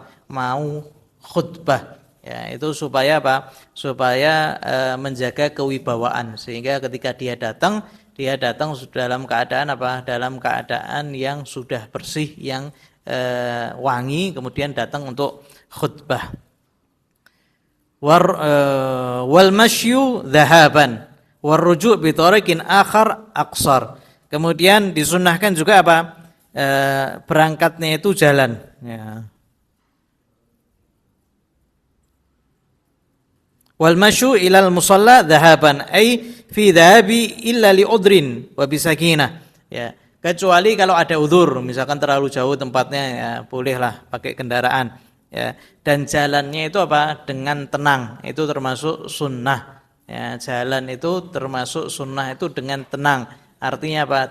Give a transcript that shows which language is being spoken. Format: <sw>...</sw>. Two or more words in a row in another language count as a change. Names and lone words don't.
<id>Mau khutbah. Ya, itu supaya apa? Supaya menjaga kewibawaan, sehingga ketika dia datang dalam keadaan apa? Dalam keadaan yang sudah bersih, yang wangi, kemudian datang untuk khutbah.</id> <ar>والمشي ذهابا والرجوع بطريق آخر أقصر.</ar> <id>Kemudian disunnahkan juga apa? Berangkatnya itu jalan, ya.</id> <ar>والمشي إلى المصلى ذهابا أي في ذهابه إلا لعذر وبسكينة,</ar> <id>ya. Kecuali kalau ada udzur, misalkan terlalu jauh tempatnya, ya bolehlah pakai kendaraan, ya. Dan jalannya itu apa? Dengan tenang, itu termasuk sunnah, ya. Jalan itu termasuk sunnah itu dengan tenang, artinya apa?</id>